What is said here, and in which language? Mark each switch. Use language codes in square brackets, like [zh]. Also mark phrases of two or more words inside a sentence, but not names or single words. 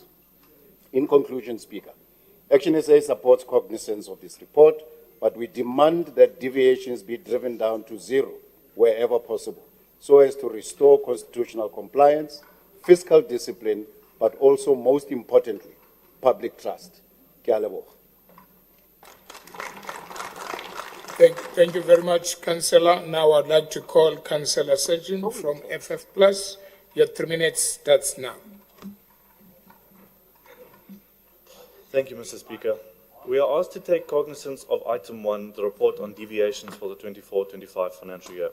[en] In conclusion, Speaker, Action SA supports cognizance of this report, but we demand that deviations be driven down to zero wherever possible, so as to restore constitutional compliance, fiscal discipline, but also, most importantly, public trust. [tn] Ke a leboga. [en] Thank you very much, Councillor. Now I'd like to call Councillor Surgeon from FF Plus. Your 3 minutes starts now. Thank you, Mr. Speaker. We are asked to take cognizance of item 1, the report on deviations for the 24-25 financial year.